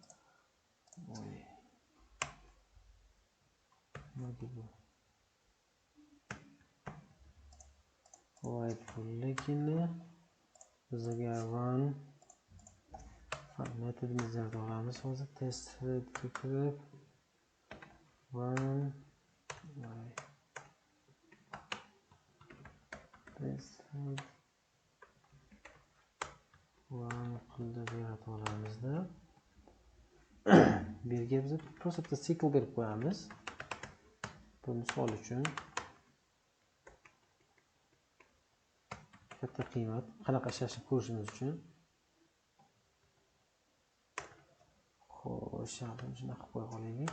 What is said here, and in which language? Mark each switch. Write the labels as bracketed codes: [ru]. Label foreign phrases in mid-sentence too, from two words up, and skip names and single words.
[uz] Override qilganda bizga run metodimizni yaratib olamiz. Hozir [en] test thread [uz] kirib [en] run test thread run [uz] qilib yaratib olamizda. Bu yerga biz prosta cycle berib qo'yamiz. Bu misol uchun katta qiymat qanaqa ishlashini ko'rishimiz uchun. Xo'sh, shuni shunaqa qo'yib qo'yaylik.